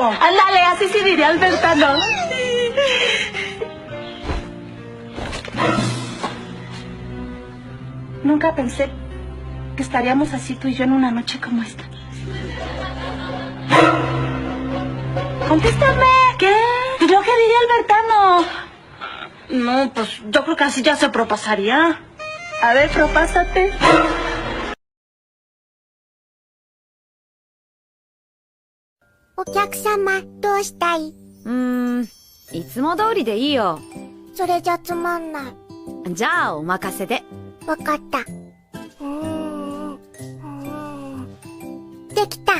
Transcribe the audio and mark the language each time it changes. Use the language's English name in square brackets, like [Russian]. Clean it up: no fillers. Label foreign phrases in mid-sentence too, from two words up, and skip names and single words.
[Spanish] Ándale, así sí diría Albertano. Nunca pensé que estaríamos así tú y yo en una noche como esta. ¡Contéstame! ¿Qué? Pues lo que diría Albertano. No, pues yo creo que así ya se propasaría. A ver, propásate. [Japanese] お客様、どうしたい？いつも通りでいいよ。それじゃつまんない。じゃあお任せで。わかった。できた。